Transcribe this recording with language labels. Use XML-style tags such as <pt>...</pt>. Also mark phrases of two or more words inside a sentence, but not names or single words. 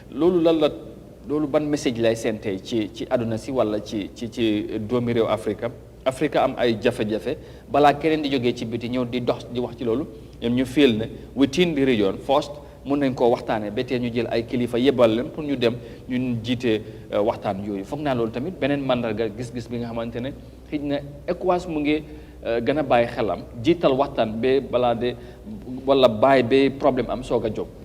<wo>loolu ban message lay seen tey ci àdduna si wala ci doomi réew Afrique am ay jafe-jafe balaa keneen di jógee ci biti ñëw di dox di wax ci loolu ñoom ñu feel ne</wo> <en>within the region first</en> <wo>mun nañ koo waxtaanee ba tey ñu jël ay kilifa yebal leen pour ñu dem ñu jiite waxtaan yooyu foog naa loolu tamit beneen mandarga gis-gis bi nga xamante ne xëy na ECOWAS mu ngi gën a bàyyi xelam jiital waxtaan ba balaa de wala bàyyi ba problème am soog a jóg.</wo>